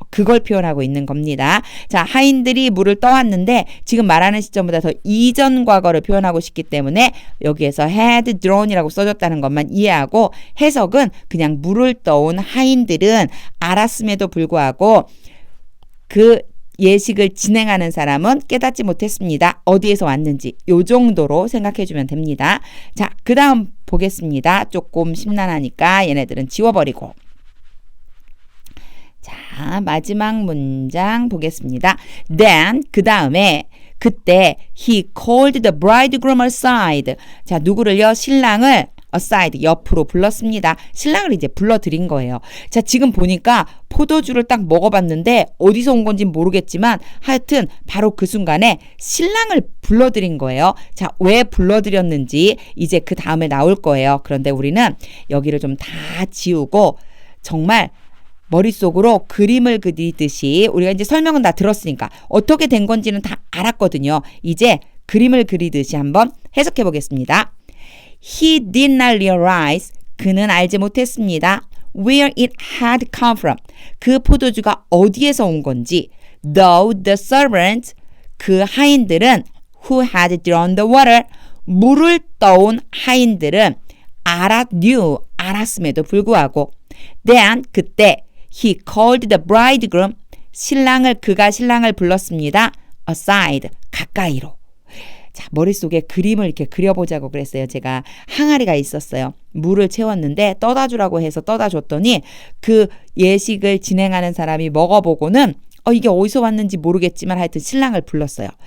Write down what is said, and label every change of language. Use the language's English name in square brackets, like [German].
[Korean] 그걸 표현하고 있는 겁니다. 자, 하인들이 물을 떠왔는데 지금 말하는 시점보다 더 이전 과거를 표현하고 싶기 때문에 여기에서 had drawn이라고 써줬다는 것만 이해하고 해석은 그냥 물을 떠온 하인들은 알았음에도 불구하고 그 예식을 진행하는 사람은 깨닫지 못했습니다. 어디에서 왔는지 요 정도로 생각해 주면 됩니다. 자, 그 다음 보겠습니다. 조금 심란하니까 얘네들은 지워버리고. 자, 마지막 문장 보겠습니다. [English] Then [Korean] 그 다음에 그때 [English] he called the bridegroom aside. [Korean] 자, 누구를요? 신랑을 aside, 옆으로 불렀습니다. 신랑을 이제 불러들인 거예요. 자, 지금 보니까 포도주를 딱 먹어봤는데 어디서 온 건지 모르겠지만 하여튼 바로 그 순간에 신랑을 불러들인 거예요. 자, 왜 불러들였는지 이제 그 다음에 나올 거예요. 그런데 우리는 여기를 좀 다 지우고 정말 머릿속으로 그림을 그리듯이 우리가 이제 설명은 다 들었으니까 어떻게 된 건지는 다 알았거든요. 이제 그림을 그리듯이 한번 해석해 보겠습니다. [English] He did not realize. [Korean] 그는 알지 못했습니다. [English] Where it had come from. [Korean] 그 포도주가 어디에서 온 건지. [English] Though the servants. [Korean] 그 하인들은 [English] who had drawn the water. [Korean] 물을 떠온 하인들은 knew. 알았음에도 불구하고. [English] Then [Korean] 그때 [English] he called the bridegroom. [Korean] 그가 신랑을 불렀습니다. aside. 가까이로. 자, 머릿속에 그림을 이렇게 그려보자고 그랬어요. 제가 항아리가 있었어요. 물을 채웠는데 떠다 주라고 해서 떠다 줬더니 그 예식을 진행하는 사람이 먹어보고는 이게 어디서 왔는지 모르겠지만 하여튼 신랑을 불렀어요.